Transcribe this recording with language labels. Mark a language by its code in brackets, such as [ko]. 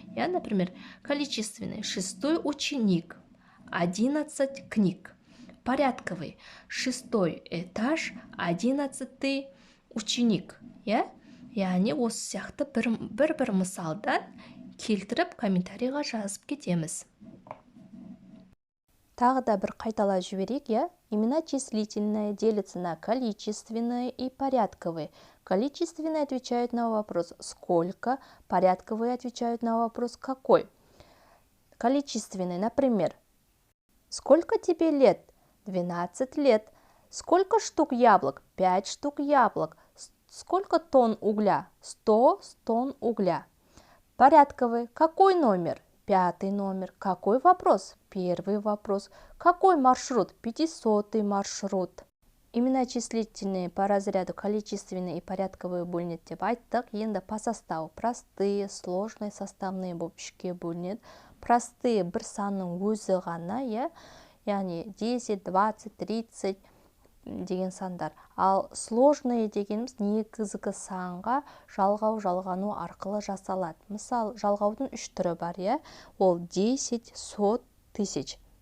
[ru] Например, количественный: 6 ученик, 11 книг. Порядковый: 6 этаж, 11 ученик. [kk] Яғни осы сияқты бір мысалдан келтіріп комментарийға жазып кетеміз. Тағы да бір қайталап жіберейік, [ru] Имена числительное делятся на количественное и порядковое. Количественные отвечают на вопрос «сколько», порядковые отвечают на вопрос «какой». Количественный, например, «Сколько тебе лет?» 12 лет. Сколько штук яблок? 5 штук яблок. Сколько тонн угля? 100 тонн угля. Порядковый. Какой номер? 5 номер. Какой вопрос? 1 вопрос. Какой маршрут? 500 маршрут. Имена числительные по разряду количественные и порядковые [kk] бөлінеді деп айттық. Енді [ru] по составу простые, сложные, составные [kk] болып үшке бөлінеді. Простые бір санның өзі ғана, яғни 10, 20, 30 деген сандар. Ал сложные дегеніміз негізгі санға жалғау-жалғану арқылы жасалады. Мысал, жалғаудың 3 түрі бар, ол 10, 100, 1000.